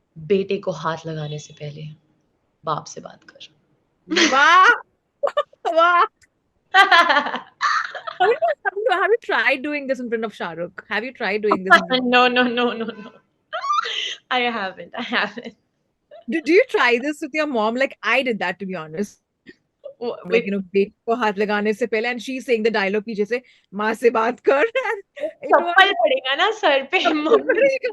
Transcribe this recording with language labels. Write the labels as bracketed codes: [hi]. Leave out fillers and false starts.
[hi] बेटे को हाथ लगाने से पहले बाप से बात कर. [en] Wow! Wow! Have you tried doing this in front of Shah Rukh? Have you tried doing this in front No, no, no, no, no. I haven't. I haven't. do you try this with your mom? Like I did that, to be honest. Like, With [hi] बेटी को हाथ लगाने से पहले, [en] and she's saying the dialogue [hi] पीछे से, माँ से बात कर. [en] And it was [hi] चप्पल पड़ेगा ना सर पे मम्मी.